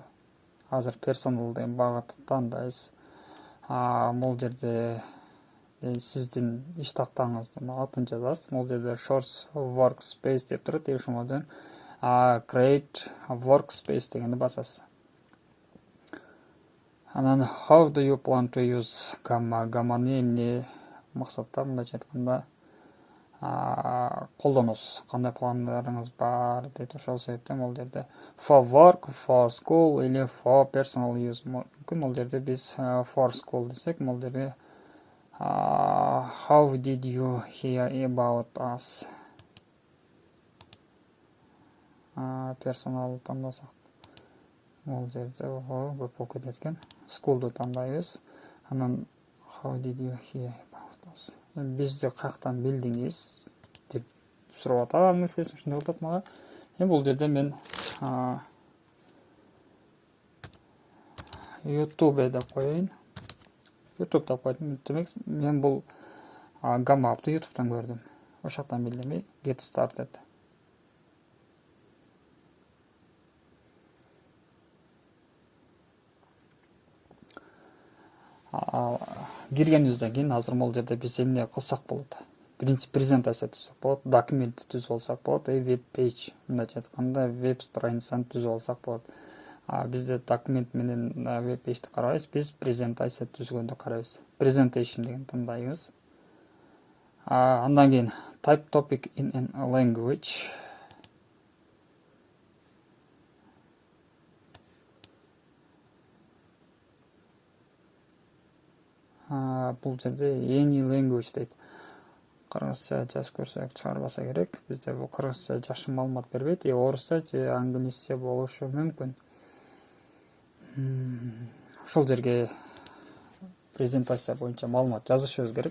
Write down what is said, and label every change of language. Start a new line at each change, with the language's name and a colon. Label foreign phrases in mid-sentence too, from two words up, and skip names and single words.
Kyrgyz: Азыр персонал деген багытты тандайсыз. Бул жерде сиздин иш тактаңыздын атын жазасыз. Бул жерде
English: Source Workspace
Kyrgyz: деп турат. Ошондон
English: Create Workspace
Kyrgyz: дегенди басасыз. Анан
English: How do you plan to use Gamma?
Kyrgyz: Gamma'ны эмне максатта, мындайча айтканда, колдоносуз? Кандай пландарыңыз бар дейт. Ошол себептен бул жерде
English: for work, for school или for personal use.
Kyrgyz: Мүмкүн бул жерде биз
English: for school
Kyrgyz: десек, бул жерде
English: How did you hear about us?
Kyrgyz: Personal тандасак, бул жерде көп болуп кетет экен. School'ду тандайбыз. Анан
English: How did you hear about us?
Kyrgyz: Бизди каяктан билдиңиз деп сурап атат. Аңыз ушундай болуп мага. Бул жерде мен YouTube деп коеюн. YouTube деп койдум. Демек, мен бул Gamma App'ты YouTube'дан көрдүм. Ошоктан билдим.
English: Get started.
Kyrgyz: Киргенибизден кийин азыр бул жерде биз эмне кылсак болот? Биринчи презентация түзсөк болот, документ түзүп алсак болот,
English: web page,
Kyrgyz: мындайча айтканда веб страницаны түзүп алсак болот. Бизде документ менен
English: web page
Kyrgyz: карабайбыз, биз презентация түзгөндү карайбыз.
English: Presentation
Kyrgyz: деген тандайбыз. Андан кийин
English: type topic in a language.
Kyrgyz: Бул жерде
English: any language
Kyrgyz: дейт. Кыргызча жазып көрсөк чыгарбаса керек. Бизде бул кыргызча жакшы маалымат бербейт. Орусча же англисче болушу мүмкүн. Ошол жерге презентация боюнча маалымат жазышыбыз керек.